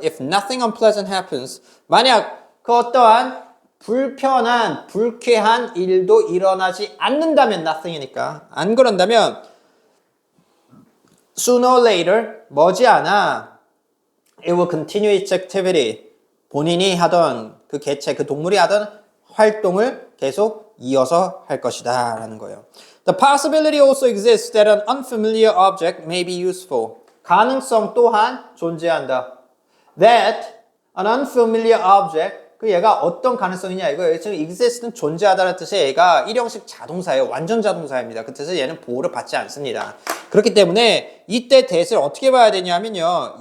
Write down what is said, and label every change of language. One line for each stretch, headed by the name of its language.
English: If nothing unpleasant happens,
Korean: 만약 그 어떠한 불편한, 불쾌한 일도 일어나지 않는다면 nothing이니까 안 그런다면
English: sooner or later,
Korean: 머지않아
English: it will continue its activity,
Korean: 본인이 하던 그 개체, 그 동물이 하던 활동을 계속 이어서 할 것이다 라는 거예요.
English: The possibility also exists that an unfamiliar object may be useful.
Korean: 가능성 또한 존재한다.
English: That an unfamiliar object,
Korean: 그 얘가 어떤 가능성이냐 이거예요. 지금 exist는 존재하다는 뜻의 얘가 일형식 자동사예요. 완전 자동사입니다. 그 뜻은 얘는 보호를 받지 않습니다. 그렇기 때문에 이때 that을 어떻게 봐야 되냐면요.